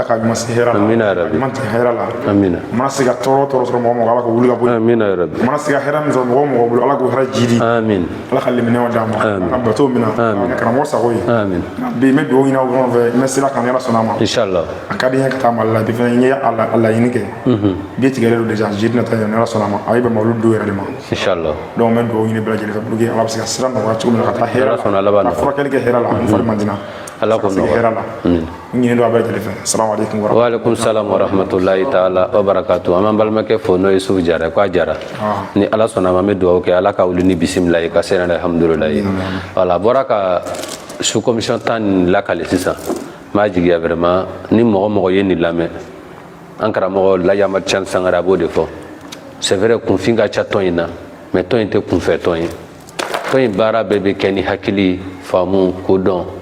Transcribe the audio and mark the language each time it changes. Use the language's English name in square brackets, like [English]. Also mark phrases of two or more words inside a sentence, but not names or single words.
[Bambara] ka ɲuman se hɛrɛ la ɲuman tɛ hɛrɛ la mana se ka tɔɔrɔ sɔrɔ mɔgɔ mɔgɔ ala ka wuli ka bɔ mana se ka hɛrɛ min sɔrɔ mɔgɔ mɔgɔ bolo ala k'o hɛrɛ jidi ala ka liminɛnw d'a ma an ka bateau min na karamɔgɔ sago ye bi n bɛ dugawu ɲini aw ɲɔgɔn fɛ n bɛ sira kan ala sɔnna a ma a ka di n ye ka taa Mali la bi fɛnɛ n ye a laɲini kɛ bi tigɛlen don [French] déjà jeudi [Bambara] nata ala sɔnna a ma a ye bɛn olu don yɛrɛ de ma donc n bɛ dugawu ɲini bɛɛ lajɛlen fɛ [French] pour que [Bambara] ala bɛ se ka sira nɔgɔya cogo min na ka taa hɛrɛ la ka furakɛli kɛ hɛrɛ la ani fari man di ala ko hɛrɛ la ɲini don a bɛɛ lajɛlen fɛ [Arabic] السلام عليكم وعليكم السلام ورحمة الله تعالى وبركاته [Bambara] an b'an balimakɛ fo n'o ye Sufu Jara k'a jara ni ala sɔnna ma an bɛ dugawu kɛ ala ka wuli ni bisimila ye ka se n'a ye alhamdulilayi voilà bɔra ka [French] sous commission [Bambara] 10 nin lakale sisan n b'a jigiya vraiment ni mɔgɔ ye nin lamɛn an karamɔgɔ Laji Amadu Cani Sangare a b'o de fɔ [French] c'est vrai [Bambara] kunfin ka ca tɔn in na mais tɔn in tɛ kunfɛ tɔn ye tɔn in baara bɛɛ bɛ kɛ ni hakili faamu kodɔn